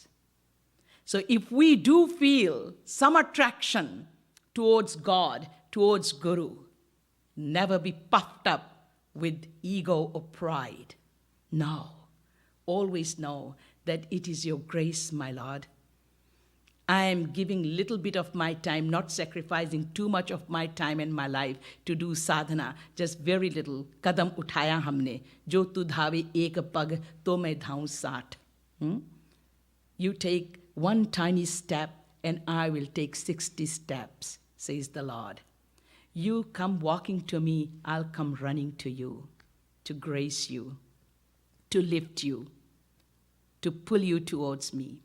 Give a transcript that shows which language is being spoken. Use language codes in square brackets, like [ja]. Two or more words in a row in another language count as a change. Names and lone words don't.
[en] So if we do feel some attraction towards God, towards Guru, never be puffed up with ego or pride. No. Always know that it is your grace, my Lord. I am giving little bit of my time, not sacrificing too much of my time and my life to do sadhana, just very little. [hi] Kadam uthaya humne, jo tu dhave ek pag, to main dhaun saat. [en] You take one tiny step and I will take 60 steps, says the Lord. You come walking to me, I'll come running to you, to grace you, to lift you, to pull you towards me.